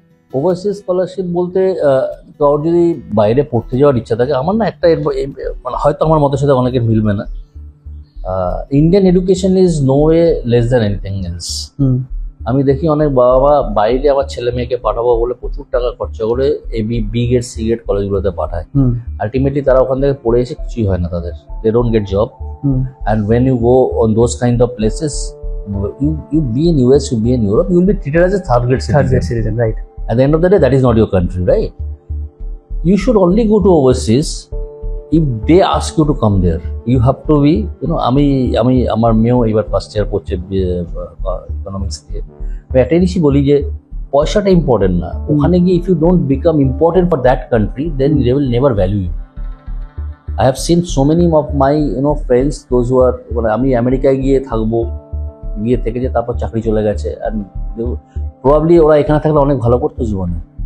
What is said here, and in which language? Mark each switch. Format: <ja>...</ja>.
<bn>Overseas scholarship বলতে তোর যদি বাইরে পড়তে যাওয়ার ইচ্ছা থাকে, আমার না একটা মানে হয়তো আমার মতের সাথে অনেকের মিলবে না,</bn> <en>Indian education is no way less than anything else.</en> <bn>আমি দেখি অনেক বাবা মা বাইরে আমার ছেলে মেয়েকে পাঠাবো বলে প্রচুর টাকা খরচা করে বি গ্রেড সি গ্রেড কলেজগুলোতে পাঠায়। আলটিমেটলি তারা ওখান থেকে পড়ে এসে কিছুই হয় না তাদের,</bn> <en>They don't get job. And when you go on those kind of places, you be in US, you be in Europe, you will be treated as a third grade citizen. Right. At the end of the day, that is not your country, right? You should only go to overseas if they ask you to come there. You have to be,</en> <bn>আমি আমার মেয়েও এবার first year পড়ছে economics দিয়ে, আমি একটা জিনিসই বলি যে পয়সাটা ইম্পর্টেন্ট না, ওখানে গিয়ে</bn> <en>If you don't become important for that country, then they will never value you. I have seen so many of my friends, those who are,</en> <bn>মানে আমি আমেরিকায় গিয়ে থাকবো, গিয়ে থেকে যে তারপর চাকরি চলে গেছে,</bn> <en>and probably</en> <bn>ওরা এখানে থাকলে অনেক ভালো করতো জীবনে।</bn>